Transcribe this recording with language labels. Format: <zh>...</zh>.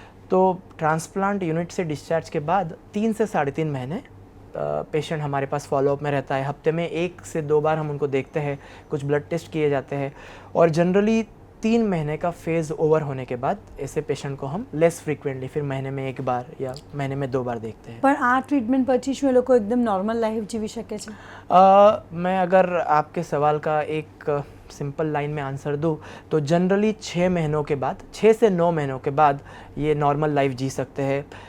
<hi>तो transplant unit से discharge के बाद 3 से 3.5 महीने पेशेंट हमारे पास फॉलोअप में रहता है। हफ्ते में 1 से 2 बार हम उनको देखते हैं, कुछ ब्लड टेस्ट किए जाते हैं, और जनरली 3 महीने का फेज़ ओवर होने के बाद ऐसे पेशेंट को हम लेस फ्रीक्वेंटली, फिर महीने में 1 बार या महीने में 2 बार देखते हैं।</hi> <gu>पर आ ट्रीटमेंट પછી શું એ લોકો એકદમ નોર્મલ લાઈફ જીવી શકે છે?</gu> <hi>मैं अगर आपके सवाल का एक सिंपल लाइन में आंसर दूँ तो जनरली 6 महीनों के बाद, 6 से 9 महीनों के बाद ये नॉर्मल लाइफ जी सकते हैं।</hi>